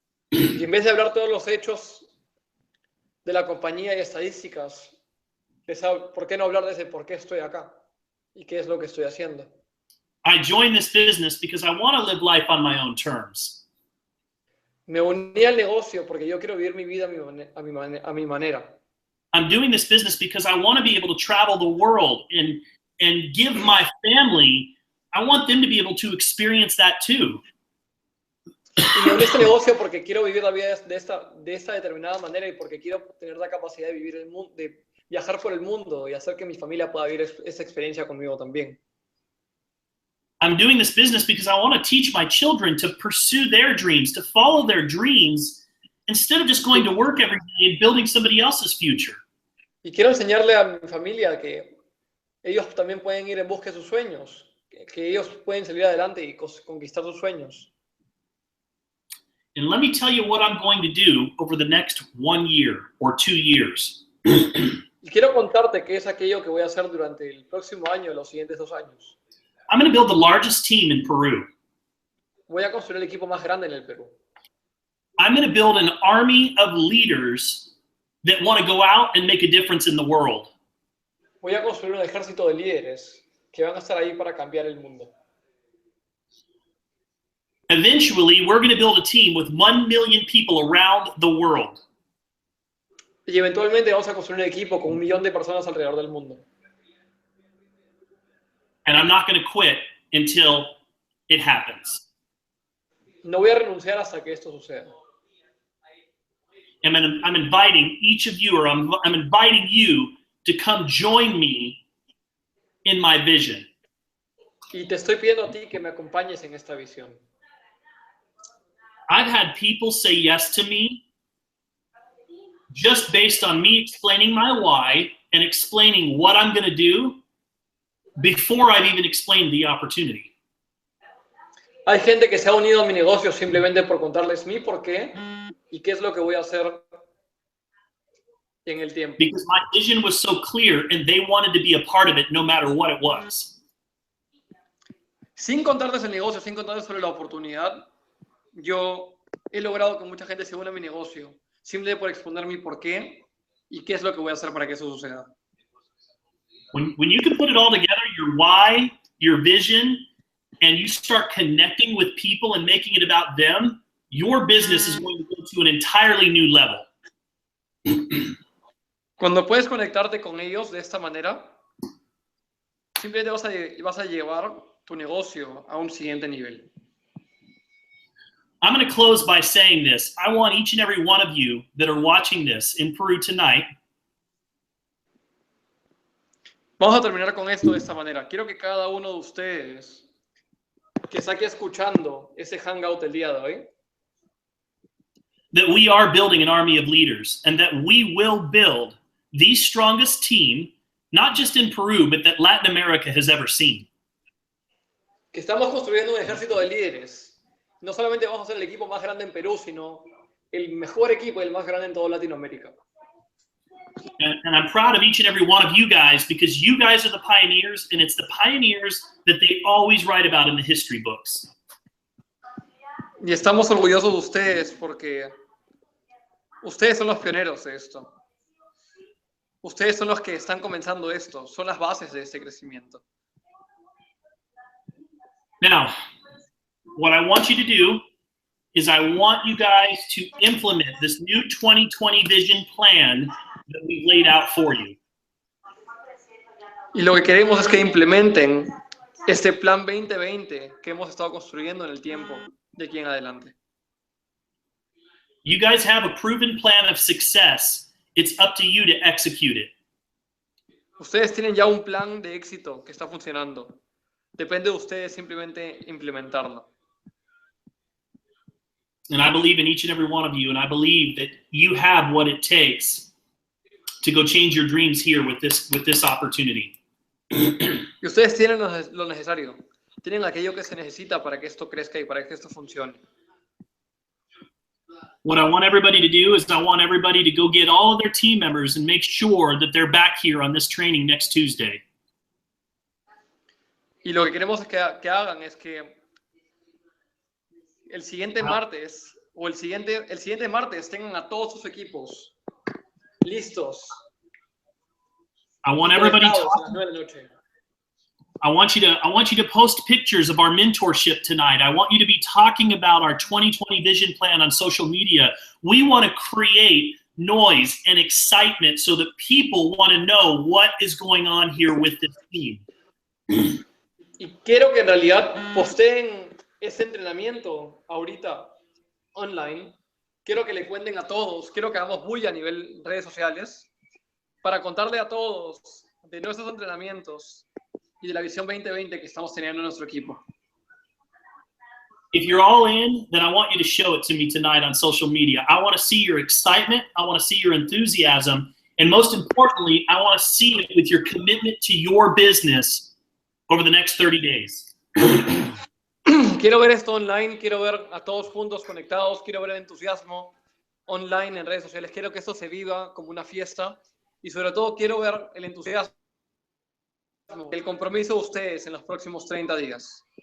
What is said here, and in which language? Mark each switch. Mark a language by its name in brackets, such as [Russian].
[Spanish] Y en vez de hablar todos los hechos de la compañía y estadísticas, ¿por qué no hablar de ese por qué estoy acá? ¿Y qué es lo que estoy haciendo? [English] I joined this business because I want to live life on my own terms. [Spanish] Me uní al negocio porque yo quiero vivir mi vida a mi manera. [English] I'm doing this business because I want to be able to travel the world and give my family, I want them to be able to experience that too. [Spanish] Y me uní a este negocio porque quiero vivir la vida de esta determinada manera y porque quiero tener la capacidad de vivir el mundo, de viajar por el mundo y hacer que mi familia pueda vivir esa experiencia conmigo también. [English] I'm doing this business because I want to teach my children to pursue their dreams, to follow their dreams, instead of just going to work every day and building somebody else's future. [Spanish] Y quiero enseñarle a mi familia que ellos también pueden ir en busca de sus sueños, que ellos pueden salir adelante y conquistar sus sueños. [English] And let me tell you what I'm going to do over the next 1 year or 2 years. [Spanish] Y quiero contarte qué es aquello que voy a hacer durante el próximo año, los siguientes 2 años. [English] I'm going to build the largest team in Peru. [Spanish] Voy a construir el equipo más grande en el Perú. [English] I'm going to build an army of leaders that want to go out and make a difference in the world. [Spanish] Voy a construir un ejército de líderes que van a estar ahí para cambiar el mundo. [English] Eventually, we're going to build a team with 1 million people around the world. [Spanish] Y eventualmente vamos a construir un equipo con 1 millón de personas alrededor del mundo. [English] And I'm not going to quit until it happens. [Spanish] No voy a renunciar hasta que esto suceda. [English] And I'm inviting each of you, or I'm inviting you to come join me in my vision. [Spanish] Y te estoy pidiendo a ti que me acompañes en esta visión. [English] I've had people say yes to me just based on me explaining my why and explaining what I'm going to do before I've even explained the opportunity. [Spanish] Hay gente que se ha unido a mi negocio simplemente por contarles mi por qué y qué es lo que voy a hacer en el tiempo. [English] Because my vision was so clear and they wanted to be a part of it no matter what it was. [Spanish] Sin contarles el negocio, sin contarles sobre la oportunidad, yo he logrado que mucha gente se una a mi negocio, simplemente por exponer mi por qué y qué es lo que voy a hacer para que eso suceda. [English] When you can put it all together, your why, your vision, and you start connecting with people and making it about them, your business is going to go to an entirely new level. [Spanish] Cuando puedes conectarte con ellos de esta manera, simplemente vas a llevar tu negocio a un siguiente nivel. [English] I'm going to close by saying this. I want each and every one of you that are watching this in Peru tonight. [Spanish] Vamos a terminar con esto de esta manera. Quiero que cada uno de ustedes que está aquí escuchando ese hangout el día de hoy, [English] that we are building an army of leaders and that we will build the strongest team, not just in Peru, but that Latin America has ever seen. [Spanish] que estamos construyendo un ejército de líderes. No solamente vamos a ser el equipo más grande en Perú, sino el mejor equipo y el más grande en toda Latinoamérica. [English] And I'm proud of each and every one of you guys because you guys are the pioneers, and it's the pioneers that they always write about in the history books. [Spanish] Y estamos orgullosos de ustedes porque ustedes son los pioneros de esto. Ustedes son los que están comenzando esto, son las bases de este crecimiento. [English] Now, what I want you to do is I want you guys to implement this new 2020 vision plan that we've laid out for you. [Spanish] Y lo que queremos es que implementen este plan 2020 que hemos estado construyendo en el tiempo de aquí en adelante. [English] You guys have a proven plan of success. It's up to you to execute it. [Spanish] Ustedes tienen ya un plan de éxito que está funcionando. Depende de ustedes simplemente implementarlo. [English] And I believe in each and every one of you, and I believe that you have what it takes to go change your dreams here with this opportunity. [Spanish] Y ustedes tienen lo necesario. Tienen aquello que se necesita para que esto crezca y para que esto funcione. [English] What I want everybody to do is I want everybody to go get all of their team members and make sure that they're back here on this training next Tuesday. [Spanish] Y lo que queremos que hagan es que el siguiente martes o el siguiente martes tengan a todos sus equipos listos. [English] I want everybody [Spanish] a las 9 de la noche. [English] I want you to post pictures of our mentorship tonight. I want you to be talking about our 2020 vision plan on social media. We want to create noise and excitement so that people want to know what is going on here with this team. [Spanish] Y quiero que en realidad posteen ese entrenamiento ahorita online. Quiero que le cuenten a todos, quiero que hagamos bulla a nivel redes sociales para contarle a todos de nuestros entrenamientos y de la visión 2020 que estamos teniendo en nuestro equipo. [English] If you're all in, then I want you to show it to me tonight on social media. I want to see your excitement. I want to see your enthusiasm. And most importantly, I want to see it with your commitment to your business over the next 30 days. [Spanish] Quiero ver esto online, quiero ver a todos juntos conectados, quiero ver el entusiasmo online en redes sociales, quiero que esto se viva como una fiesta y sobre todo quiero ver el entusiasmo, el compromiso de ustedes en los próximos 30 días.